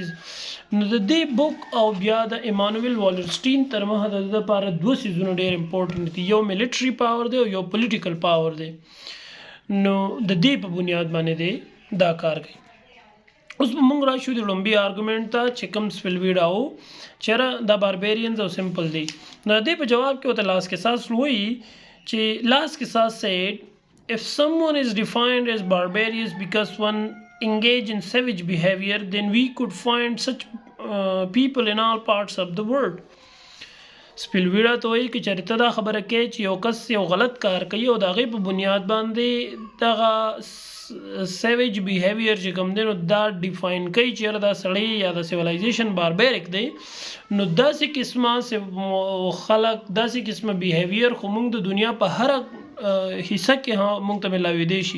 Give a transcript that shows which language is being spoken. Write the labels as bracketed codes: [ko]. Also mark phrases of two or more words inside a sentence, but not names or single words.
[ps] نو د دې بک او بیا د ایمانویل والرسټین تر مخه د ده لپاره دوه څیزونه ډېر امپورټنټ دي، یو [en] military power [ps] دی او یو [en] political power [ps] دی. نو د دې په بنیاد باندې دی دا کار کوي. اوس به موږ راشو د لومبي آرګومنټ ته چې کوم سپلویډا و چېرې دا باربیرینز او سمپل دی. نو د دې په جواب کې ورته لاس کې ساس وایي چې لاس کې ساس [en] said if someone is defined as barbarous because one engage in savage behavior then we could find such people in all parts of the world. [ps] سپلویډا ته وایي که چېرې ته دا خبره کوې چې یو کس یو غلط کار کوي او د هغې په بنیاد باندې دغه [en] savage behavior [ps] چې کوم دی نو دا ډیفاین کوي چې یاره دا سړی یا د [en] civilization barbaric [ps] دی نو داسې قسمه خلک داسې قسمه بیهیویر خو موږ د دنیا په هره حصه کې موږ ته ملاویدی شي.